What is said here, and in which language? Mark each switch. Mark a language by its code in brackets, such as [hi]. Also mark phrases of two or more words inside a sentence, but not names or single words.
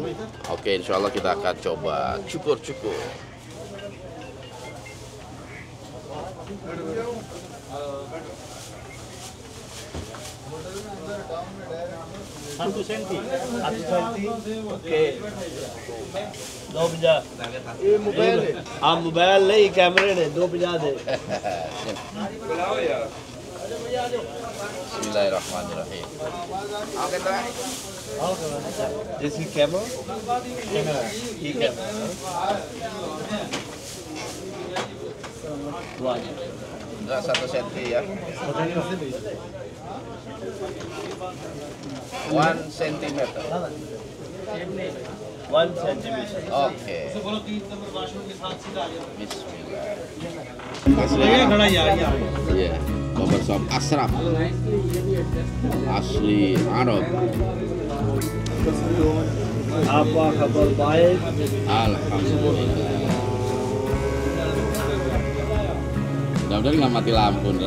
[id] Oke, [ar] insya Allah [id] kita akan coba cukur-cukur. Satu senti, oke. 250. [hi] ये मोबाइल है। हाँ मोबाइल नहीं कैमरे ने 250 दे। [ar] Bismillahirrahmanirrahim. [id] Oke, Indra. [en] This is camera. Camera. ये camera. [id] Indra 1 senti ya. 1 sentimeter. [en] 1 centimeter. [id] Oke. Bismillah. [hi] खड़ा यार यार। [id] Iya, barbershop Ashraf. Asli Arab. Apa kabar baik? Alhamdulillah. Mudah-mudahan nggak mati lampu, dah.